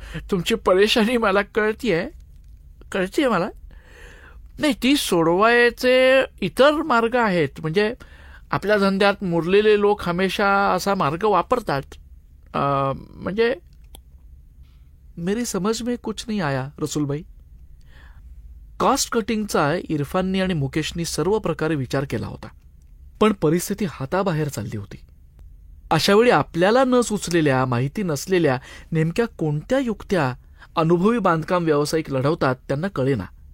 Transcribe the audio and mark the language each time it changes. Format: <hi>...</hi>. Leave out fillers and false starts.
<mr>तुमची परेशानी मला कळतीये मला. नाही, ती सोडवायचे इतर मार्ग आहेत. म्हणजे आपल्या धंद्यात मुरलेले लोक हमेशा असा मार्ग वापरतात. म्हणजे</mr> <hi>मेरी समझ में कुछ नहीं आया रसूलभाई.</hi> <mr>कॉस्ट कटिंगचा इरफाननी आणि मुकेशनी सर्व प्रकारे विचार केला होता, पण परिस्थिती हाताबाहेर चालली होती. अशावेळी आपल्याला न सुचलेल्या, माहिती नसलेल्या नेमक्या कोणत्या युक्त्या अनुभवी बांधकाम व्यावसायिक लढवतात त्यांना कळेना.</mr>